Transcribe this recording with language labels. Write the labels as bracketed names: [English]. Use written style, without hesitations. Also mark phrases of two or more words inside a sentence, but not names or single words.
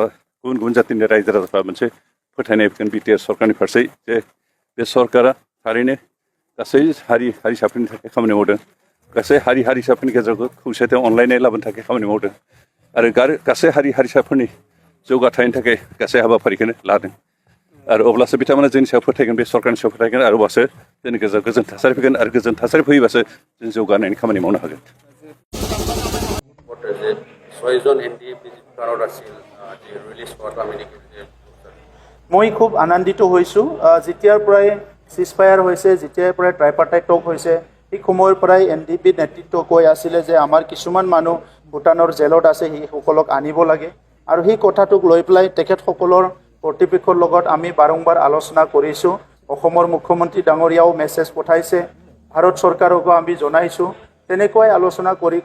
[Bodo] गुबुन गुबुन जातिनि रायजो राजाफ्रा मोनसे फोथायनाय फैगोन बिटिआर सरकारनि फारसे जे बे सरकारा थारैनो गासै हारि हारिसाफोरनि थाखाय खामानि मावदों गासै हारि हारिसाफोरनि गेजेराव खौसेथियाव अनलायनाय लाबोनो थाखाय खामानि मावदों आरो गासै हारि हारिसाफोरनि जौगाथायनि थाखाय गासै हाबाफारिखौनो लादों आरो अब्लासो बिथांमोना जोंनि सायाव फोथायगोन बे सरकारनि सायाव फोथायगोन आरो अब्लासो जोंनि गेजेराव गोजोन थासारि फैगोन आरो गोजोन थासारि फैयोबासो जों जौगानायनि खामानि मावनो हागोन [Assamese] Swithw NDFB ভাৰত আছিল যে ৰিলিজ কৰাটো আমি দেখিছোঁ মই খুব আনন্দিত হৈছোঁ যেতিয়াৰ পৰাই চিজফায়াৰ হৈছে যেতিয়াৰ পৰাই ট্ৰাইপাৰ্টাইট টক হৈছে সেই সময়ৰ পৰাই NDFB নেতৃত্ব কৈ আছিলে যে আমাৰ কিছুমান মানুহ ভূটানৰ জেলত আছে সেইসকলক আনিব লাগে আৰু সেই কথাটোক লৈ পেলাই তেখেতসকলৰ কৰ্তৃপক্ষৰ লগত আমি বাৰম্বাৰ আলোচনা কৰিছোঁ অসমৰ মুখ্যমন্ত্ৰী ডাঙৰীয়াও মেছেজ পঠাইছে ভাৰত চৰকাৰকো আমি জনাইছোঁ তেনেকৈ আলোচনা কৰি